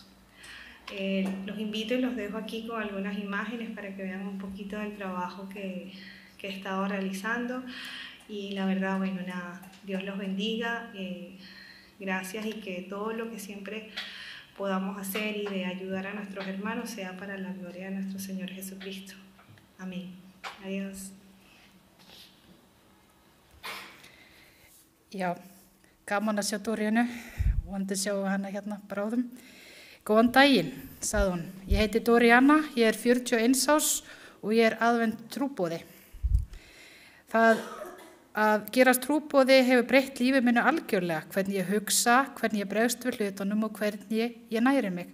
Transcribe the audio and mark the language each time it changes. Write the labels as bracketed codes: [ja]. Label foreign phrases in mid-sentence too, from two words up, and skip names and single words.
[es] Los invito y los dejo aquí con algunas imágenes para que vean un poquito del trabajo que he estado realizando. Y la verdad, bueno, nada, Dios los bendiga, gracias, y que todo lo que siempre podamos hacer y de ayudar a nuestros hermanos sea para la gloria de nuestro Señor Jesucristo. Amén. Adiós. [is] Já, gaman að sjá Dorianu, vonandi sjá hana hérna bráðum. Góðan daginn, sagði hún. Ég heiti Doriana, ég 41 árs og ég aðvent trúboði. Það að gerast trúboði hefur breytt lífið mínu algjörlega, hvernig ég hugsa, hvernig ég bregst við hlutunum og hvernig ég næri mig.